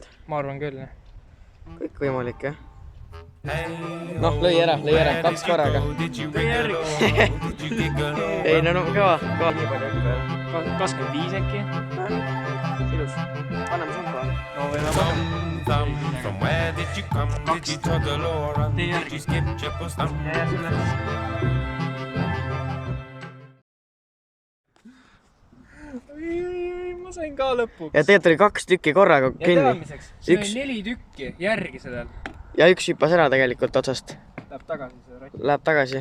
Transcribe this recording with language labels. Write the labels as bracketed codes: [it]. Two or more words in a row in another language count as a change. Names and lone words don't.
[et] Ma arvan küll, jah. Kõik võimalik, jah? Noh, lõi ära, 2 korraga. Tõi järgi. Ei, no kõva. Nii palju õppe. 25 äkki? Ilus. Anname sumba. No võime panna. [en] From where did you come? Did you toddle or run? Did you skip, jump or stump? [et] Ma sain ka lõpuks. Ja tegelikult oli 2 tükki korraga Ja kinni. teadmiseks, see oli 4 tükki järgi sellel. Ja 1 hüppas ära tegelikult otsast. Läheb tagasi see rott. Läheb tagasi.